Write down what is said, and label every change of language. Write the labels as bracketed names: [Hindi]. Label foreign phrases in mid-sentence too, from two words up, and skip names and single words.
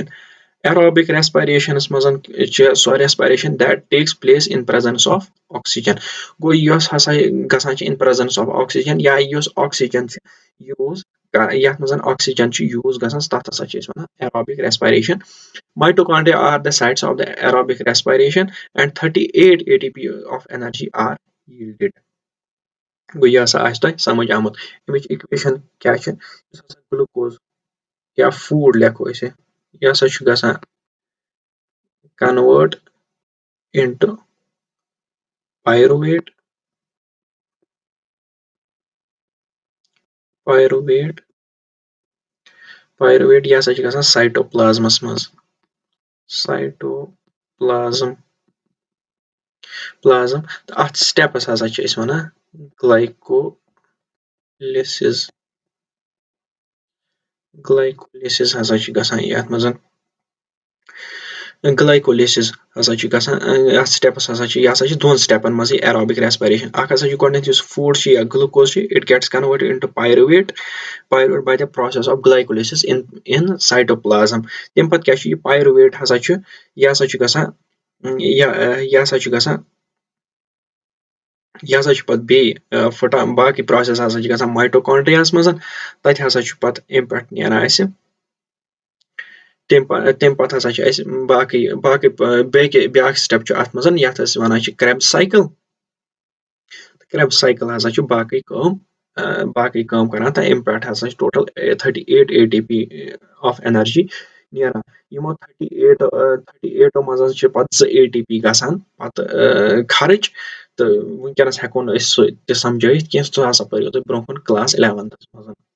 [English] Aerobic respiration [Kashmiri] منٛز چھِ سۄ [English] respiration that takes place in presence of oxygen. [Kashmiri] گوٚو یۄس ہسا گژھان چھِ [English] in presence of oxygen [Kashmiri] یا یۄس oxygen چھِ یوٗز یتھ منٛز oxygen چھِ یوٗز گژھان تتھ ہسا چھِ أسۍ وَنان [English] aerobic respiration. Mitochondria are the sites of the aerobic respiration and 38 ATP of energy are yielded. [Kashmiri] گوٚو یہِ ہسا آسہِ تۄہہِ سمجھ آمُت اَمِچ اِکویشن کیاہ چھِ یُس ہسا گلوکوز یا فوڈ لیکھو أسۍ یہِ ہسا چھُ گژھان [English] convert into pyruvate [Kashmiri] یہِ ہسا چھِ گژھان سایٹوپلازمس منٛز تہٕ اتھ سٹیپس ہسا چھِ أسۍ وَنان glycolysis ہسا چھِ گژھان یتھ منٛز glycolysis ہسا چھُ گژھان یتھ سٹیپس ہسا چھِ یہِ ہسا چھِ دۄن سٹیپن منٛز یہِ [English] aerobic respiration. [Kashmiri] اکھ ہسا چھُ گۄڈٕنیتھ یُس فوڈ چھُ یا گلوکوز چھُ [English] it gets converted into pyruvate by the process of glycolysis in cytoplasm. [Kashmiri] تمہِ پتہٕ کیاہ چھُ یہِ pyruvate ہسا چھُ یہِ ہسا چھُ پتہٕ بیٚیہِ پھٕٹان باقٕے پروسیس ہسا چھِ گژھان مایٹوکونڈریاہس منٛز تتہِ ہسا چھُ پتہٕ امہِ پٮ۪ٹھ نیران اسہِ تمہِ پتہٕ ہسا چھِ اسہِ باقٕے بیاکھ سٹیپ چھُ اتھ منٛز یتھ أسۍ وَنان چھِ Krebs cycle ہسا چھُ باقٕے کٲم باقٕے کٲم کران تہٕ اَمہِ پٮ۪ٹھ ہسا چھِ ٹوٹل 38 [English] ATP of energy [Kashmiri] نیران یِمو 38 منٛز حظ چھِ پَتہٕ 2 ATP گژھان پَتہٕ خرٕچ تہٕ وٕنکیٚنس ہٮ۪کو نہٕ أسۍ سُہ تہِ سَمجٲیِتھ کینٛہہ سُہ ہسا پٔرِو تُہۍ برونٛہہ کُن کلاس 11th منٛز